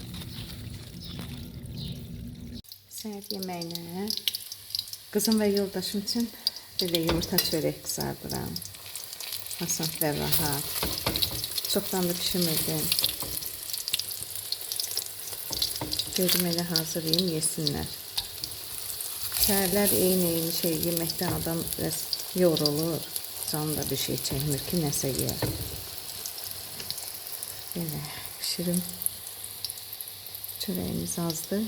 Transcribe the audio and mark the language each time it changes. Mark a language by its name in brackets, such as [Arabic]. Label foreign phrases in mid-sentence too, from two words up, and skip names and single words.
[Azerbaijani] Səhər yeməyinə [Turkish] kızım ve yoldaşım için böyle yumurta çörek kızardıram. Asan ve rahat. Çoktan da pişirmedim. [Azerbaijani] Dedim elə hazırlayayım yesinlər. Səhərlər eyni şey yeməkdən adam biraz yorulur. Canı da bir şey çəkmir ki, nəsə yer. Belə pişirim. Çörəyimiz azdı.